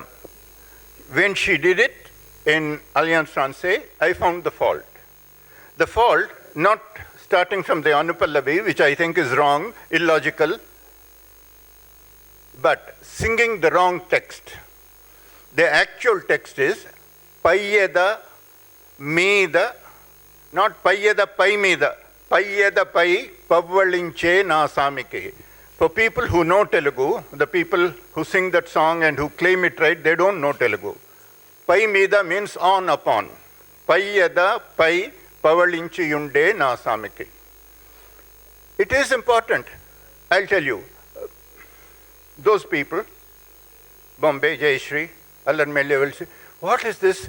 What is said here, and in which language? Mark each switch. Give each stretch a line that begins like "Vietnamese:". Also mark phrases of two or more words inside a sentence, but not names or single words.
English: When she did it in Alliance Francaise, I found the fault. The fault, not starting from the Anupallavi, which I think is wrong, illogical, but singing the wrong text. The actual text is
Telugu: పయ్యెద మీద,
English: not
Telugu: పయ్యెద పై మీద, పయ్యెద పై పవ్వళించే నాసమికే.
English: For people who know Telugu, the people who sing that song and who claim it right, they don't know Telugu.
Telugu: పై మీద
English: means on upon.
Telugu: పయ్యెద పై పవ్వళించే యుండే నాసమికే. It is important, I'll tell you. Those people, Bombay, Jayashree, Alarmail will say, what is this?